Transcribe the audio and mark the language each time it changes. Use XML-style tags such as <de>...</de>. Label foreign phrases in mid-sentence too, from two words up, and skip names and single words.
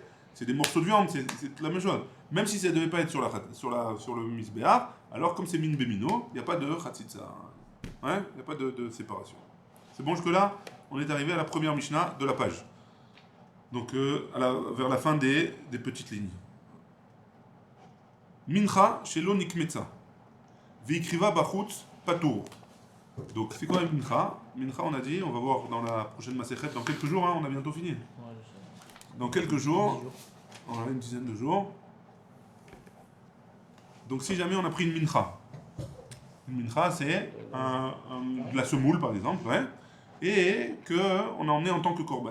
<fr>C'est des morceaux de viande, c'est la même chose. Même si ça ne devait pas être sur le misbéar, alors comme c'est</fr> <he>מין במינו,</he> <fr>il n'y a pas de khatsitsa. Ouais, il n'y a pas de séparation. C'est bon jusque-là? On est arrivé à la première Mishnah de la page. Donc vers la fin des petites lignes.</fr> <he>מנחה שלא נקמצה. והקריבה בחוץ פטור.</he> <fr>Donc c'est quoi mincha? Mincha, on a dit, on va voir dans la prochaine Masechet, dans quelques jours, hein, on a bientôt fini. Dans quelques jours, on a une dizaine de jours. Donc si jamais on a pris une mincha. Une mincha, c'est de la semoule par exemple, ouais, et qu'on a emmené en tant que korban.</fr>